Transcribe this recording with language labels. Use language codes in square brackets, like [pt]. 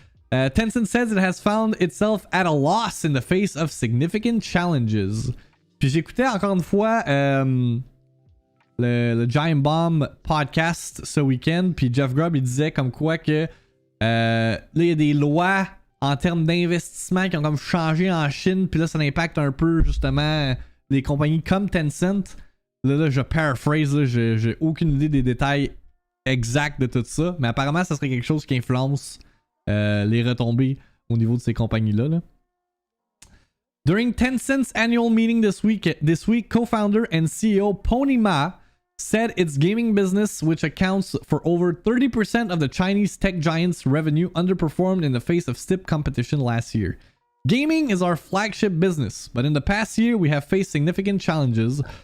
[en] Tencent says it has found itself at a loss in the face of significant challenges. [fr] Puis j'écoutais encore une fois le Giant Bomb podcast ce week-end, puis Jeff Grubb il disait comme quoi que là il y a des lois en termes d'investissement qui ont comme changé en Chine, puis là ça impacte un peu justement les compagnies comme Tencent. Là je paraphrase, là, j'ai aucune idée des détails exacts de tout ça, mais apparemment ça serait quelque chose qui influence les retombées au niveau de ces compagnies-là. Là. [en] During Tencent's annual meeting this week, co-founder and CEO Pony Ma said its gaming business, which accounts for over 30% of the Chinese tech giant's revenue, underperformed in the face of stiff competition last year. Gaming is our flagship business, but in the past year we have faced significant challenges.